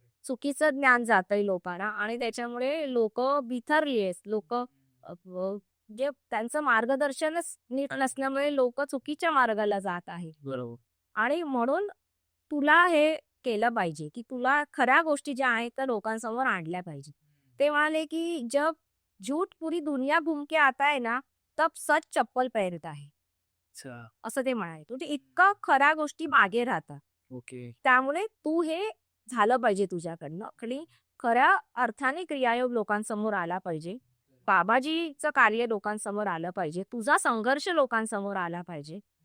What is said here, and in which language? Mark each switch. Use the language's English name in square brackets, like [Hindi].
[Marathi] चुकीचं ज्ञान जातंय लोकांना आणि त्याच्यामुळे लोकं बिथरली आहेत. लोकं जे त्यांचं मार्गदर्शनच नीट नसल्यामुळे लोकं चुकीच्या मार्गाला जात आहेत. बरोबर. आणि म्हणून तुला हे केलं पाहिजे, की तुला खऱ्या गोष्टी ज्या आहेत त्या लोकांसमोर आणल्या पाहिजे. ते म्हणाले, की [Hindi] "जब झूठ पूरी दुनिया घूम के आता है ना, तब सच चप्पल पहनता है." अच्छा. [Marathi] असं ते म्हणाले. म्हणजे इतकं खऱ्या गोष्टी मागे राहतात. ओके. त्यामुळे तू हे झालं पाहिजे तुझ्याकडनं आणि खऱ्या अर्थाने क्रियायोग लोकांसमोर आला पाहिजे. बाबाजीचं कार्य लोकांसमोर आलं पाहिजे. तुझा संघर्ष लोकांसमोर आला पाहिजे.